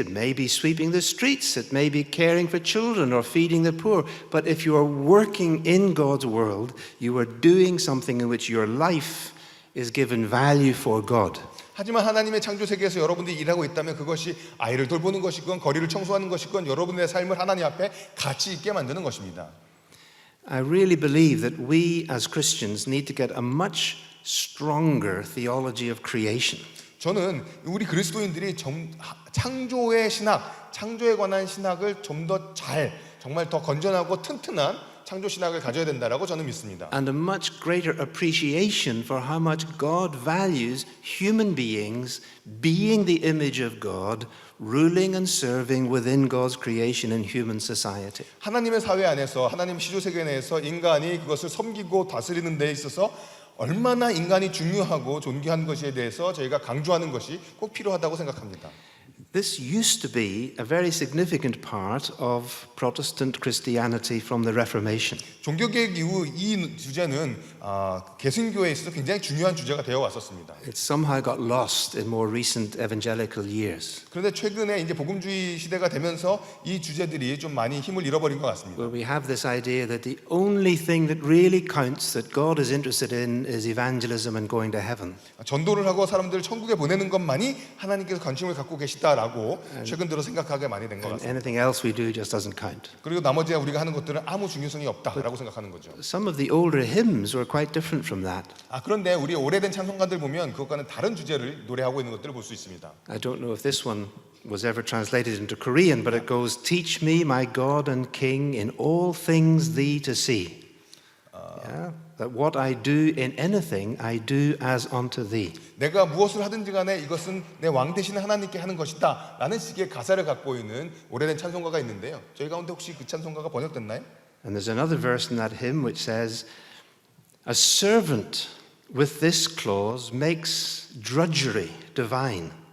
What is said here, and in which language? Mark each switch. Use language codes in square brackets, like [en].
[en] It may be sweeping the streets. It may be caring for children or feeding the poor. But if you are working in God's world, you are doing something in which your life is given value for God. [ko] 하지만 하나님의 창조 세계에서 여러분들이 일하고 있다면 그것이 아이를 돌보는 것이건 거리를 청소하는 것이건 여러분의 삶을 하나님 앞에 가치 있게 만드는 것입니다. [en] I really believe that we as Christians need to get a much stronger theology of creation. [ko] 저는 우리 그리스도인들이 창조의 신학, 창조에 관한 신학을 좀 더 정말 더 건전하고 튼튼한 창조 신학을 가져야 된다라고 저는 믿습니다. [en] And a much greater appreciation for how much God values human beings being the image of God, ruling and serving within God's creation in human society. [ko] 하나님의 사회 안에서 하나님 시조 세계 내에서 인간이 그것을 섬기고 다스리는 데 있어서 얼마나 인간이 중요하고 존귀한 것에 대해서 저희가 강조하는 것이 꼭 필요하다고 생각합니다. [en] This used to be a very significant part of Protestant Christianity from the Reformation. [ko] 종교개혁 이후 이 주제는 개신교에 있어서 굉장히 중요한 주제가 되어 왔었습니다. [en] It somehow got lost in more recent evangelical years, [ko] 그런데 최근에 이제 복음주의 시대가 되면서 이 주제들이 좀 많이 힘을 잃어버린 것 같습니다. [en] where we have this idea that the only thing that really counts, that God is interested in, is evangelism and going to heaven. [ko] 전도를 하고 사람들을 천국에 보내는 것만이 하나님께서 관심을 갖고 계시다라고 최근 들어 생각하게 많이 된 것 [en] And [ko] 같습니다. [en] anything else we do just doesn't count. [ko] 그리고 나머지 우리가 하는 것들은 아무 중요성이 없다라고 생각하는 거죠. [en] Some of the older hymns were quite different from that. [ko] 그런데 우리 오래된 찬송가들 보면 그것과는 다른 주제를 노래하고 있는 것들을 볼 수 있습니다. [en] I don't know if this one was ever translated into Korean, but it goes, "Teach me, my God and King, in all things thee to see. Yeah? That what I do in anything, I do as unto thee." [ko] 내가 무엇을 하든지 간에 이것은 내 왕 되신 하나님께 하는 것이다 라는 식의 가사를 갖고 있는 오래된 찬송가가 있는데요. 저희 가운데 혹시 그 찬송가가 번역됐나요? [en] And there's another verse in that hymn which says, "A servant with this clause makes drudgery divine."